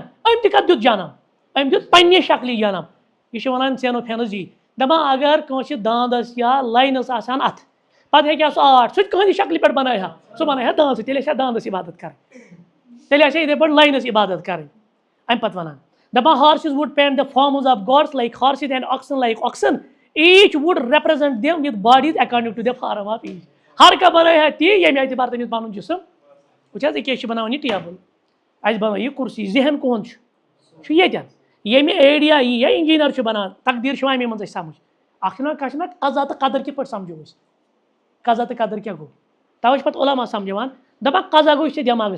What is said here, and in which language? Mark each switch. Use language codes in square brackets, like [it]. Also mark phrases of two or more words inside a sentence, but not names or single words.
[ks] أمۍ تہِ کتھ دیُت جنم, أمۍ دیُت پننہِ شکلہِ جنم. یہ چھُ ونان زینوفینس جی, دپان اگر کٲنٛسہِ داندس یا لاینس آسان اتھٕ, پتہٕ ہیٚکہِ ہا سُہ آرٹ, سُہ تہِ کٕہٕنٛدِ شکلہِ پٮ۪ٹھ بنایہِ ہا, سُہ بنایہِ ہا داند, تیٚلہِ آسہِ ہا داندس عبادت کرٕنۍ, تیٚلہِ آسہِ ہا یِتھٕے پٲٹھۍ لاینس عبادت کرٕنۍ. امہِ پتہٕ ونان, دپان [en] horses would paint the forms of gods like horses and oxen like oxen, each would represent them with bodies according to the form of each. [ur] ہر کا بنایا ہے [ks] تی ییٚمہِ اعتبار تٔمِس پَنُن جسم وٕچھ حظ أکیٛاہ چھِ بناوان یہِ ٹیبل اَسہِ بنٲو یہِ کُرسی ذہن کُہُنٛد چھُ ییٚتٮ۪ن ییٚمہِ ایڈیا یی یا انجیٖنر چھُ بنان تقدیٖر چھُ اَمے منٛز اَسہِ سمجھ اکھ چھُنہ کانٛہہ چھُنہ قضا تہٕ قدر کِتھ پٲٹھۍ سمجھو أسۍ قضا تہٕ قدر کیٛاہ گوٚو تَوے چھِ پَتہٕ علما سمجھاوان دَپان قضا گوٚو یہِ چھِ دٮ۪ماغس